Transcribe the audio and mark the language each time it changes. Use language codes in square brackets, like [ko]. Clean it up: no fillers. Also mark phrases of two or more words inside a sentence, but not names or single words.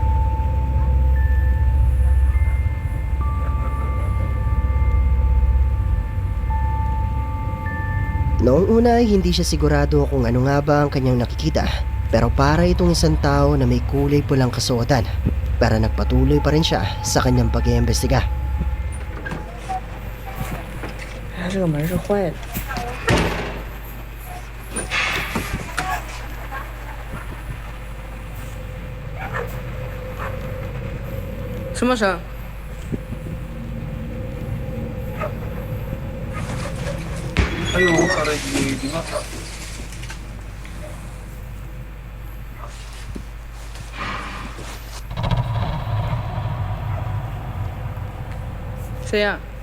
[tl] Noong una ay hindi siya sigurado kung ano nga ba ang kanyang nakikita, pero para itong isang tao na may kulay pulang kasuotan. Pero nagpatuloy pa rin siya sa kanyang pag-iimbestiga. [zh] 它这个门是坏的。什么声？ [tl] Ay, oo, [en] red lady [tl] nga. [zh] 谁呀？